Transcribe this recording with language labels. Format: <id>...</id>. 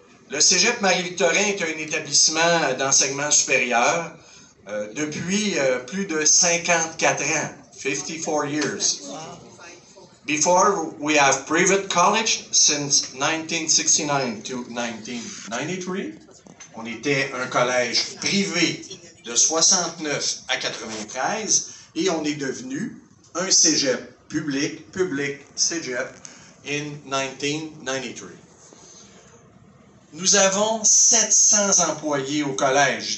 <fr>Le Cégep Marie-Victorin est un établissement d'enseignement supérieur depuis plus de 54 ans,</fr> <en>54 years. Before, we have private college since 1969 to 1993.</en> <fr>On était un collège privé de 69 à 93 et on est devenu un cégep public cégep</fr> <en>in 1993.</en> <fr>Nous avons 700 employés au collège.</fr>